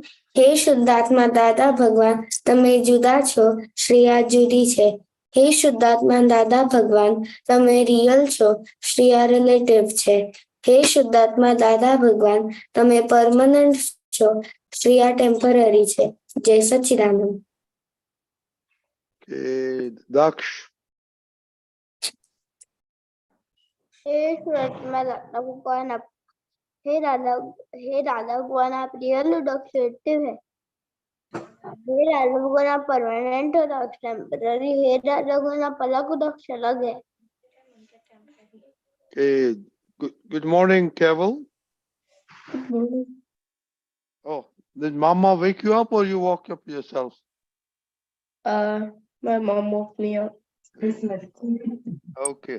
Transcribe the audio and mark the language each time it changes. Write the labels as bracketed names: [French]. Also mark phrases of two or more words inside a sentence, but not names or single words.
[Gujarati] हे શુદ્ધાત્મા દાદા ભગવાન, તમે જુદા છો, શ્રેયા જુદી છે। હે શુદ્ધાત્મા દાદા ભગવાન, તમે રિયલ છો, શ્રેયા રિલેટિવ છે। હે શુદ્ધાત્મા દાદા ભગવાન, તમે પરમનન્ટ છો, શ્રેયા ટેમ્પરરી છે। જય સચ્ચિદાનંદ। [English] Okay. Daksh. [Hindi] हे सुरत्मा दादा भगवान, हे दादा भगवान, आप [English] real objective [Hindi] है। हे दादा भगवान, आप परमानेंट और आप टेम्पररी। हे दादा भगवान, आप अलग अलग है। [English] Okay. Good morning, Keval. Oh, did Mama wake you up or you woke up yourself? My mom woke me up. Okay.